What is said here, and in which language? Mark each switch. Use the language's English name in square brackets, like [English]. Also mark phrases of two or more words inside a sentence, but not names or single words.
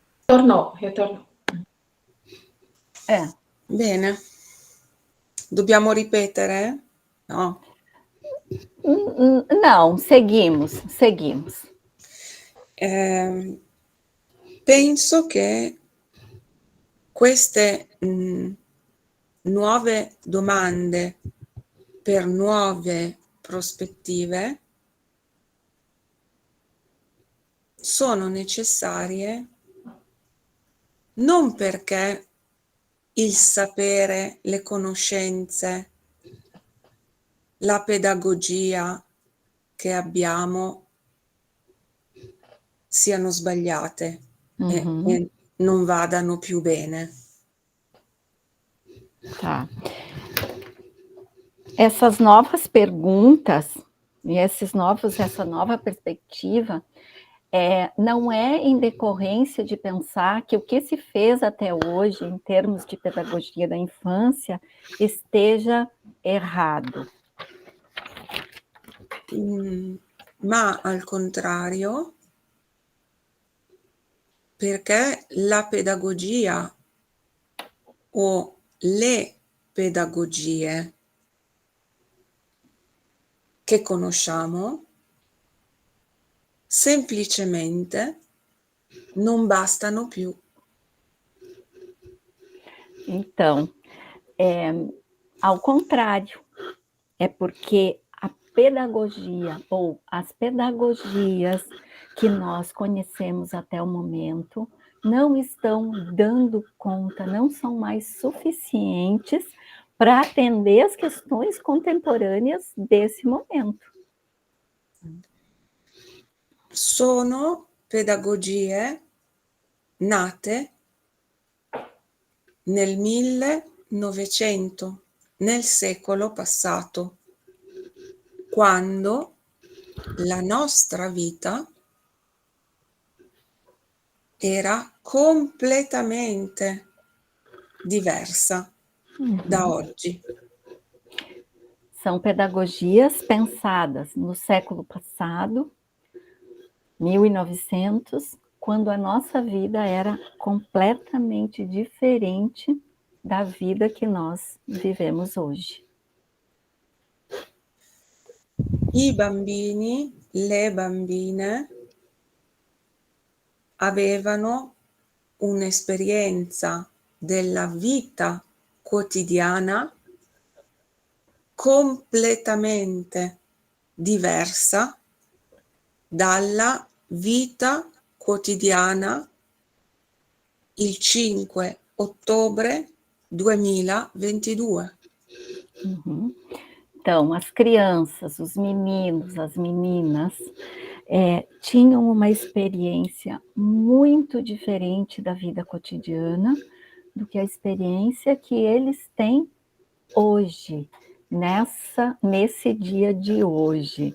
[Italian] Ritornò. Bene. Dobbiamo ripetere? No. [Portuguese] Não, seguimos. [Italian] Penso che queste nuove domande per nuove prospettive sono necessarie non perché il sapere, le conoscenze, la pedagogia che abbiamo siano sbagliate e non vadano più bene. [Portuguese] Tá. Essas novas perguntas e essa nova perspectiva não é em decorrência de pensar que o que se fez até hoje em termos de pedagogia da infância esteja errado. [Italian] Ma al contrario, perché la pedagogia o le pedagogie che conosciamo semplicemente non bastano più. [Portuguese] Então, ao contrário, é porque a pedagogia ou as pedagogias que nós conhecemos até o momento não estão dando conta, não são mais suficientes para atender as questões contemporâneas desse momento. [Italian] Sono pedagogie nate nel 1900, nel secolo passato, quando la nostra vita era completamente diversa da oggi. [Portuguese] São pedagogias pensadas no século passado, 1900, quando a nossa vida era completamente diferente da vida que nós vivemos hoje. [Italian] I bambini, le bambine avevano un'esperienza della vita quotidiana completamente diversa dalla vita quotidiana il 5 ottobre 2022. [Portuguese] Então, as crianças, os meninos, as meninas tinham uma experiência muito diferente da vida cotidiana do que a experiência que eles têm hoje, nesse dia de hoje.